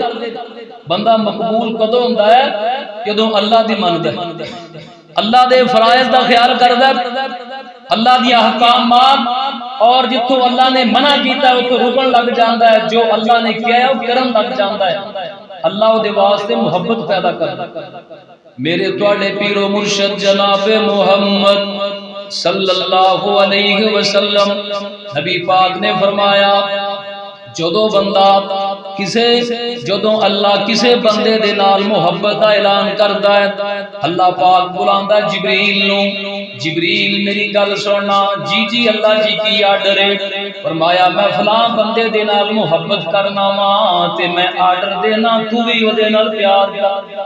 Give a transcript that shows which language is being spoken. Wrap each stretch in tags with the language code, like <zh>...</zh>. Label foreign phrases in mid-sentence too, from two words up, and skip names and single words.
<pa>ਬੰਦਾ ਮਕਬੂਲ ਕਦੋਂ ਹੁੰਦਾ ਹੈ? ਜਦੋਂ ਅੱਲਾਹ ਦੀ ਮੰਨਦਾ ਹੈ, ਅੱਲਾਹ ਦੇ ਫ਼ਰਾਇਜ਼ ਦਾ ਖ਼ਿਆਲ ਕਰਦਾ ਹੈ, ਅੱਲਾਹ ਦੀ ਅਹਿਕਾਮਾਤ ਔਰ ਜਿੱਥੋਂ ਅੱਲਾਹ ਨੇ ਮਨ੍ਹਾ ਕੀਤਾ ਉੱਥੋਂ ਰੁਕਣ ਲੱਗ ਜਾਂਦਾ ਹੈ, ਜੋ ਅੱਲਾਹ ਨੇ ਕਹਾ ਹੈ ਵੋ ਕਰਨ ਲੱਗ ਜਾਂਦਾ ਹੈ। ਅੱਲਾਹ ਉਹਦੇ ਵਾਸਤੇ ਮੁਹੱਬਤ ਪੈਦਾ ਕਰਦਾ। ਮੇਰੇ ਤੁਹਾਡੇ ਪੀਰੋ ਮੁਰਸ਼ਦ ਜਨਾਬੇ ਮੁਹੰਮਦ</pa> <ar>صلى الله عليه وسلم</ar> <pa>ਨਬੀ ਪਾਕ ਨੇ ਫ਼ਰਮਾਇਆ ਜਦੋਂ ਬੰਦਾ ਜਦੋਂ ਅੱਲਾਹ ਕਿਸੇ ਬੰਦੇ ਦੇ ਨਾਲ ਮੁਹੱਬਤ ਦਾ ਐਲਾਨ ਕਰਦਾ ਹੈ, ਅੱਲਾਹ ਪਾਕ ਬੁਲਾਂਦਾ ਜਿਬਰੀਲ ਨੂੰ, ਜਿਬਰੀਲ ਮੇਰੀ ਗੱਲ ਸੁਣਨਾ। ਜੀ ਜੀ ਅੱਲਾਹ ਜੀ ਕੀ ਆਰਡਰ ਹੈ? ਫ਼ਰਮਾਇਆ ਮੈਂ ਫ਼ਲਾਂ ਬੰਦੇ ਦੇ ਨਾਲ ਮੁਹੱਬਤ ਕਰਨਾ ਵਾਂ ਤੇ ਮੈਂ ਆਰਡਰ ਦੇਣਾ ਤੂ ਭੀ ਓਦੇ ਨਾਲ ਪਿਆਰ ਕਰ।</pa>